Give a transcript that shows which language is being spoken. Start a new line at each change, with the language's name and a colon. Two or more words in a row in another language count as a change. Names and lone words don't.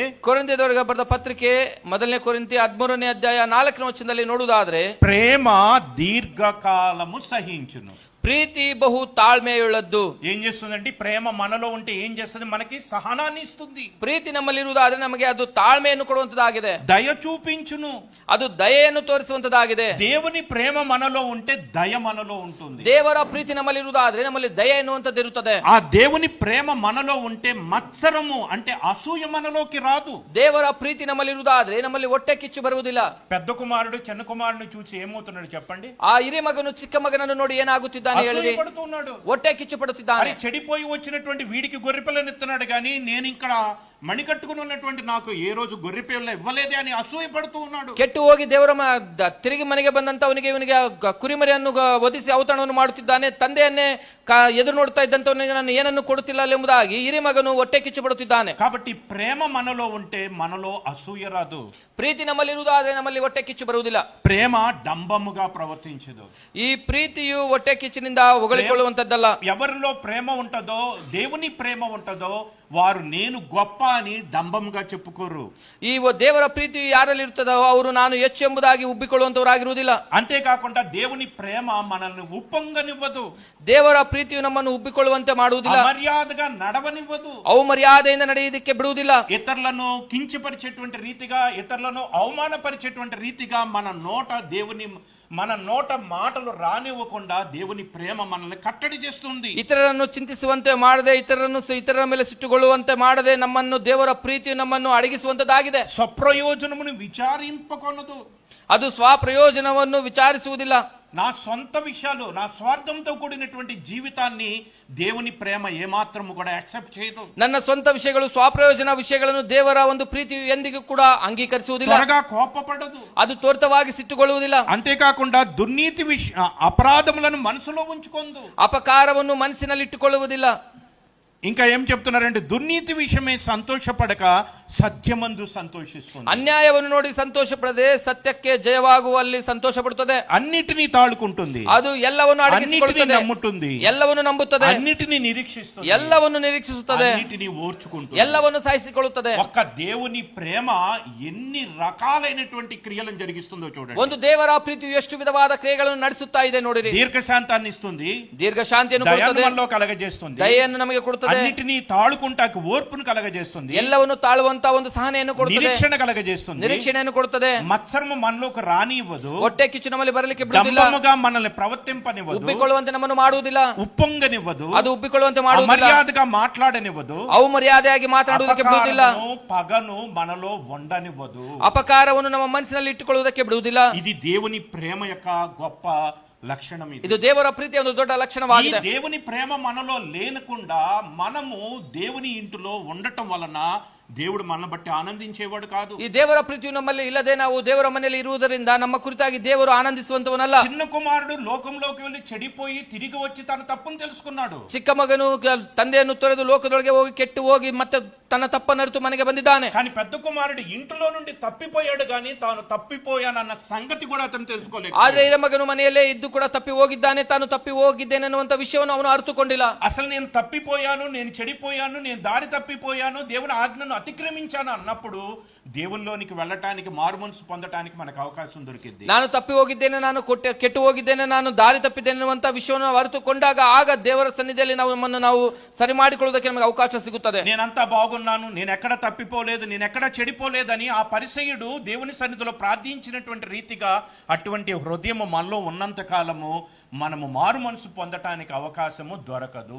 Kannada: ಕೊರಿಂಥೀಯರಿಗೆ ಬರೆದ ಪತ್ರಿಕೆ 1ನೇ ಕೊರಿಂಥಿ 13ನೇ ಅಧ್ಯಾಯ 4ನೇ ವಚನದಲ್ಲಿ ನೋಡುವುದಾದ್ರೆ,
Telugu: ప్రేమ దీర్ఘకాలము సహించును.
Kannada: ಪ್ರೀತಿ ಬಹು ತಾಳ್ಮೆಯುಳ್ಳದ್ದು.
Telugu: ఏం చేస్తుందండి? ప్రేమ మనలో ఉంటే ఏం చేస్తుంది? మనకి సహనాన్ని ఇస్తుంది.
Kannada: ಪ್ರೀತಿ ನಮ್ಮಲ್ಲಿರುವುದಾದ್ರೆ ನಮಗೆ ಅದು ತಾಳ್ಮೆಯನ್ನು ಕೊಡುವಂತದ್ದಾಗಿದೆ.
Telugu: దయ చూపించును.
Kannada: ಅದು ದಯೆಯನ್ನು ತೋರಿಸುವಂತದ್ದಾಗಿದೆ.
Telugu: దేవుని ప్రేమ మనలో ఉంటే దయ మనలో ఉంటుంది.
Kannada: ದೇವರ ಪ್ರೀತಿ ನಮ್ಮಲ್ಲಿರುವುದಾದ್ರೆ ನಮ್ಮಲ್ಲಿ ದಯೆ ಎನ್ನುವಂತದ್ದು ಇರುತ್ತದೆ.
Telugu: ఆ దేవుని ప్రేమ మనలో ఉంటే మత్సరము అంటే అసూయ మనలోకి రాదు.
Kannada: ದೇವರ ಪ್ರೀತಿ ನಮ್ಮಲ್ಲಿರುವುದಾದ್ರೆ ನಮ್ಮಲ್ಲಿ ಹೊಟ್ಟೆ ಕಿಚ್ಚು ಬರುವುದಿಲ್ಲ.
Telugu: పెద్ద కుమారుడు చిన్న కుమారుని చూసి ఏమవుతున్నాడు చెప్పండి?
Kannada: ಆ ಹಿರಿಯ ಮಗನು ಚಿಕ್ಕ ಮಗನನ್ನು ನೋಡಿ ಏನಾಗುತ್ತಿದ್ದಾನೆ ಹೇಳಿರಿ? ಹೊಟ್ಟೆ ಕಿಚ್ಚು ಪಡುತ್ತಿದ್ದಾನೆ.
Telugu: చెడిపోయి వచ్చినటువంటి వీడికి గొర్రెపిల్లని ఇస్తున్నాడు కానీ నేను ఇక్కడ మణికట్టుకుని ఉన్నటువంటి నాకు ఏ రోజు గొర్రెపిల్ల ఇవ్వలేదే అని అసూయ పడుతూ ఉన్నాడు.
Kannada: ಕೆಟ್ಟು ಹೋಗಿ ದೇವರ ತಿರುಗಿ ಮನೆಗೆ ಬಂದಂತ ಅವನಿಗೆ ಇವನಿಗೆ ಕುರಿಮರಿಯನ್ನು ಒದಿಸಿ ಔತಣವನ್ನು ಮಾಡುತ್ತಿದ್ದಾನೆ. ತಂದೆಯನ್ನೇ ಎದುರು ನೋಡ್ತಾ ಇದ್ದಂತವನಿಗೆ ನಾನು ಏನನ್ನು ಕೊಡುತ್ತಿಲ್ಲ ಎಂಬುದಾಗಿ ಹಿರಿಯ ಮಗನು ಹೊಟ್ಟೆ ಕಿಚ್ಚು ಪಡುತ್ತಿದ್ದಾನೆ.
Telugu: కాబట్టి ప్రేమ మనలో ఉంటే మనలో అసూయ రాదు.
Kannada: ಪ್ರೀತಿ ನಮ್ಮಲ್ಲಿರುವುದಾದ್ರೆ ನಮ್ಮಲ್ಲಿ ಹೊಟ್ಟೆ ಕಿಚ್ಚು ಬರುವುದಿಲ್ಲ.
Telugu: ప్రేమ డంబముగా ప్రవర్తించదు.
Kannada: ಈ ಪ್ರೀತಿಯು ಹೊಟ್ಟೆ ಕಿಚ್ಚಿನಿಂದ ಹೊಗಳಿಕೊಳ್ಳುವಂತದ್ದಲ್ಲ.
Telugu: ఎవరిలో ప్రేమ ఉంటదో, దేవుని ప్రేమ ఉంటదో వారు నేను గొప్ప అని డంబంగా చెప్పుకోరు.
Kannada: ಈ ದೇವರ ಪ್ರೀತಿಯು ಯಾರಲ್ಲಿ ಇರ್ತದೋ ಅವರು ನಾನು ಹೆಚ್ಚು ಎಂಬುದಾಗಿ ಉಬ್ಬಿಕೊಳ್ಳುವಂತವರಾಗಿರುವುದಿಲ್ಲ.
Telugu: అంతేకాకుండా దేవుని ప్రేమ మనల్ని ఉప్పొంగనివ్వదు.
Kannada: ದೇವರ ಪ್ರೀತಿಯು ನಮ್ಮನ್ನು ಉಬ್ಬಿಕೊಳ್ಳುವಂತೆ ಮಾಡುವುದಿಲ್ಲ.
Telugu: మర్యాదగా నడవనివ్వదు.
Kannada: ಅವಮರ್ಯಾದೆಯಿಂದ ನಡೆಯುವುದಕ್ಕೆ ಬಿಡುವುದಿಲ್ಲ.
Telugu: ఇతరులను కించపరిచేటువంటి రీతిగా, ఇతరులను అవమానపరిచేటువంటి రీతిగా మన నోట మాటలు రానివ్వకుండా దేవుని ప్రేమ మనల్ని కట్టడి చేస్తుంది.
Kannada: ಇತರರನ್ನು ಚಿಂತಿಸುವಂತೆ ಮಾಡದೆ, ಇತರರ ಮೇಲೆ ಸಿಟ್ಟುಗೊಳ್ಳುವಂತೆ ಮಾಡದೆ ನಮ್ಮನ್ನು ದೇವರ ಪ್ರೀತಿಯು ನಮ್ಮನ್ನು ಅಡಗಿಸುವಂತದ್ದಾಗಿದೆ.
Telugu: స్వప్రయోజనమును విచారింపకొనదు.
Kannada: ಅದು ಸ್ವಪ್ರಯೋಜನವನ್ನು ವಿಚಾರಿಸುವುದಿಲ್ಲ.
Telugu: నా సొంత విషయాలు, నా స్వార్థంతో కూడినటువంటి జీవితాన్ని దేవుని ప్రేమ ఏమాత్రము కూడా యాక్సెప్ట్ చేయదు.
Kannada: ನನ್ನ ಸ್ವಂತ ವಿಷಯಗಳು, ಸ್ವಪ್ರಯೋಜನ ವಿಷಯಗಳನ್ನು ದೇವರ ಒಂದು ಪ್ರೀತಿಯು ಎಂದಿಗೂ ಕೂಡ ಅಂಗೀಕರಿಸುವುದಿಲ್ಲ.
Telugu: త్వరగా కోపపడదు.
Kannada: ಅದು ತ್ವರಿತವಾಗಿ ಸಿಟ್ಟುಗೊಳ್ಳುವುದಿಲ್ಲ.
Telugu: అంతేకాకుండా దుర్నీతి అపరాధములను మనసులో ఉంచుకొందు.
Kannada: ಅಪಕಾರವನ್ನು ಮನಸ್ಸಿನಲ್ಲಿ ಇಟ್ಟುಕೊಳ್ಳುವುದಿಲ್ಲ.
Telugu: ఇంకా ఏం చెప్తున్నారంటే, దుర్నీతి విషయమే సంతోషపడక సత్యమందు సంతోషిస్తుంది.
Kannada: ಅನ್ಯಾಯವನ್ನು ನೋಡಿ ಸಂತೋಷ ಪಡದೆ ಸತ್ಯಕ್ಕೆ ಜಯವಾಗುವಲ್ಲಿ ಸಂತೋಷ ಪಡುತ್ತದೆ.
Telugu: అన్నిటినీ తాళుకుంటుంది.
Kannada: ಅದು ಎಲ್ಲವನ್ನು ಅಡಗಿಸಿಕೊಳ್ಳುತ್ತದೆ,
Telugu: నమ్ముతుంది,
Kannada: ಎಲ್ಲವನ್ನು ನಂಬುತ್ತದೆ,
Telugu: అన్నిటినీ నిరీక్షిస్తుంది,
Kannada: ಎಲ್ಲವನ್ನು ನಿರೀಕ್ಷಿಸುತ್ತದೆ,
Telugu: అన్నిటినీ ఓర్చుకుంటుంది,
Kannada: ಎಲ್ಲವನ್ನು ಸಹಿಸಿಕೊಳ್ಳುತ್ತದೆ.
Telugu: ఒక్క దేవుని ప్రేమ ఎన్ని రకాలైనటువంటి క్రియలను జరిగిస్తుందో చూడండి.
Kannada: ಒಂದು ದೇವರ ಪ್ರೀತಿಯು ಎಷ್ಟು ವಿಧವಾದ ಕ್ರಿಯೆಗಳನ್ನು ನಡೆಸುತ್ತಾ ಇದೆ ನೋಡಿರಿ.
Telugu: దీర్ఘశాంతాన్ని ఇస్తుంది,
Kannada: ದೀರ್ಘ ಶಾಂತಿಯನ್ನು ಕೊಡುತ್ತದೆ,
Telugu: దయను కలగజేస్తుంది,
Kannada: ದಯೆಯನ್ನು ನಮಗೆ ಕೊಡುತ್ತದೆ,
Telugu: అన్నిటినీ తాళుకుంటాకు ఓర్పును కలగజేస్తుంది,
Kannada: ಎಲ್ಲವನ್ನು ತಾಳುವಂತ ಇರುವಂತಹ ಒಂದು ಸಹನೆಯನ್ನು ಕೊಡುತ್ತದೆ,
Telugu: నిరీక్షణ కలగజేస్తుంది,
Kannada: ನಿರೀಕ್ಷಣೆಯನ್ನು ಕೊಡುತ್ತದೆ.
Telugu: మత్సరము మనలోకి రానివ్వదు,
Kannada: ಹೊಟ್ಟೆ ಕಿಚ್ಚು ನಮ್ಮಲ್ಲಿ ಬರಲಿಕ್ಕೆ ಬಿಡುವುದಿಲ್ಲ,
Telugu: డంబముగా మనల్ని ప్రవర్తింపనివ్వదు,
Kannada: ಉಬ್ಬಿಕೊಳ್ಳುವಂತೆ ನಮ್ಮನ್ನು ಮಾಡುವುದಿಲ್ಲ,
Telugu: ఉప్పొంగనివ్వదు,
Kannada: ಅದು ಉಬ್ಬಿಕೊಳ್ಳುವಂತೆ ಮಾಡುವುದಿಲ್ಲ,
Telugu: మర్యాదగా మాట్లాడనివ్వదు,
Kannada: ಅವಮರ್ಯಾದೆಯಾಗಿ ಮಾತನಾಡುವುದಕ್ಕೆ ಬಿಡುವುದಿಲ್ಲ,
Telugu: పగను మనలో ఉండనివ్వదు.
Kannada: ಅಪಕಾರವನ್ನು ನಮ್ಮ ಮನಸ್ಸಿನಲ್ಲಿ ಇಟ್ಟುಕೊಳ್ಳುವುದಕ್ಕೆ ಬಿಡುವುದಿಲ್ಲ.
Telugu: ఇది దేవుని ప్రేమ యొక్క గొప్ప లక్షణం.
Kannada: ಇದು ದೇವರ ಪ್ರೀತಿಯ ಒಂದು ದೊಡ್ಡ
Telugu: ఈ
Kannada: ಲಕ್ಷಣವಾಗಿದೆ.
Telugu: దేవుని ప్రేమ మనలో లేనకుండా మనము దేవుని ఇంటిలో ఉండటం వలన దేవుడు మనల్ని బట్టి ఆనందించేవాడు కాదు.
Kannada: ಈ ದೇವರ ಪ್ರೀತಿಯು ನಮ್ಮಲ್ಲಿ ಇಲ್ಲದೆ ನಾವು ದೇವರ ಮನೆಯಲ್ಲಿ ಇರುವುದರಿಂದ ನಮ್ಮ ಕುರಿತಾಗಿ ದೇವರು ಆನಂದಿಸುವಂತವನಲ್ಲ.
Telugu: చిన్న కుమారుడు లోకంలోకి వెళ్ళి చెడిపోయి తిరిగి వచ్చి తన తప్పును తెలుసుకున్నాడు.
Kannada: ಚಿಕ್ಕ ಮಗನು ತಂದೆಯನ್ನು ತೊರೆದು ಲೋಕದೊಳಗೆ ಹೋಗಿ ಕೆಟ್ಟು ಹೋಗಿ ಮತ್ತೆ ತನ್ನ ತಪ್ಪನ್ನು ಅರಿತು ಮನೆಗೆ ಬಂದಿದ್ದಾನೆ.
Telugu: కానీ పెద్ద కుమారుడు ఇంటిలో నుండి తప్పిపోయాడు గాని తాను తప్పిపోయానన్న సంగతి కూడా అతను తెలుసుకోలేదు.
Kannada: ಆದ್ರೆ ಹಿರಿಯ ಮಗನು ಮನೆಯಲ್ಲೇ ಇದ್ದು ಕೂಡ ತಪ್ಪಿ ಹೋಗಿದ್ದಾನೆ, ತಾನು ತಪ್ಪಿ ಹೋಗಿದ್ದೇನೆ ಅನ್ನುವಂತ ವಿಷಯವನ್ನು ಅವನು ಅರಿತುಕೊಂಡಿಲ್ಲ.
Telugu: అసలు నేను తప్పిపోయాను, నేను చెడిపోయాను, నేను దారి తప్పిపోయాను, దేవుని ఆజ్ఞను అతిక్రమించాను అన్నప్పుడు దేవునిలోనికి వెళ్ళటానికి, మారు మనసు పొందటానికి మనకు అవకాశం దొరికింది.
Kannada: ನಾನು ತಪ್ಪಿ ಹೋಗಿದ್ದೇನೆ, ನಾನು ಕೆಟ್ಟು ಹೋಗಿದ್ದೇನೆ, ನಾನು ದಾರಿ ತಪ್ಪಿದ್ದೇನೆ ಅನ್ನುವಂತ ವಿಷಯವನ್ನು ಅರಿತುಕೊಂಡಾಗ ಆಗ ದೇವರ ಸನ್ನಿಧಿಯಲ್ಲಿ ನಾವು ಸರಿ ಮಾಡಿಕೊಳ್ಳುವುದಕ್ಕೆ ನಮಗೆ ಅವಕಾಶ ಸಿಗುತ್ತದೆ.
Telugu: నేనంతా బాగున్నాను, నేను ఎక్కడ తప్పిపోలేదు, నేను ఎక్కడ చెడిపోలేదని ఆ పరిసయ్యుడు దేవుని సన్నిధిలో ప్రార్థించినటువంటి రీతిగా అటువంటి హృదయము మనలో ఉన్నంత కాలము మనము మారు మనసు పొందటానికి అవకాశము దొరకదు.